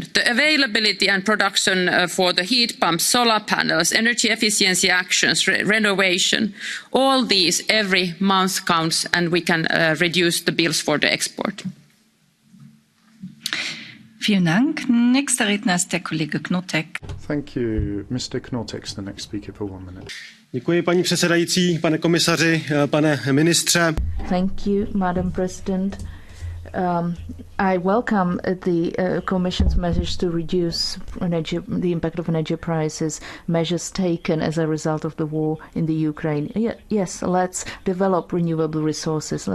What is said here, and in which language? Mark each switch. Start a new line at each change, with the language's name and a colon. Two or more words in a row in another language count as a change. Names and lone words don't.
English: The availability and production for the heat pumps, solar panels, energy efficiency actions, renovation, all these every month counts, and we can reduce the bills for the export.
German: Vielen Dank. Nächster Redner ist der Kollege Knotek.
English: Thank you. Mr. Knotek is the next speaker for 1 minute.
Czech: Děkuji, paní předsedající, pane komisaři, pane ministře.
English: Thank you, Madam President. I welcome the Commission's measures to reduce the impact of energy prices, measures taken as a result of the war in the Ukraine. Yes, let's develop renewable resources.